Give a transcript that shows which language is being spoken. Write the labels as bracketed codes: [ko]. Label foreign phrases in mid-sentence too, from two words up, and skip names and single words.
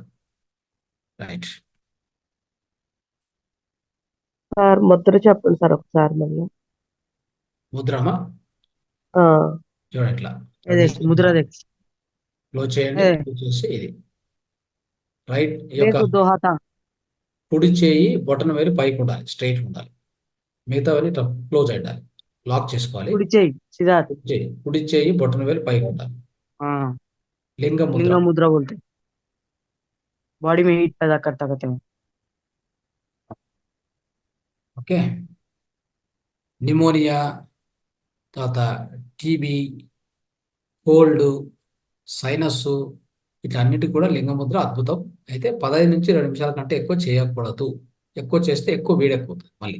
[te] రైట్. సార్ ముద్ర చెప్పండి సార్ ఒకసారి మళ్ళీ. ముద్రమా ఆ, చూడండి ఇట్లా అదే ముద్ర క్లో చేయండి. క్లోజ్ చేసి ఇది రైట్ ఈ యొక్క [hi] देखो 2 हाथ [te] కుడి చేయి బొటన వేలు పైకి ఉండాలి, స్ట్రైట్ ఉండాలి. మిగతావన్నీ క్లోజ్ అయి ఉండాలి, లాక్ చేసుకోవాలి. [hi] कुड़ी चाहिए सीधा [te] కుడి చేయి బొటన వేలు పైకి ఉండాలి. [hi] हाँ [te] లింగ ముద్ర. [hi] लिंग मुद्रा बोलते हैं। बॉडी में हीट पैदा करता कहते हैं। [te] ఓకే. నిమోనియా, తర్వాత టీబీ, కోల్డ్, సైనస్, వీటన్నిటికి కూడా లింగముద్ర అద్భుతం. అయితే 15 నుంచి 2 నిమిషాల కంటే ఎక్కువ చేయకూడదు. ఎక్కువ చేస్తే ఎక్కువ వేడెక్కుతుంది మళ్ళీ.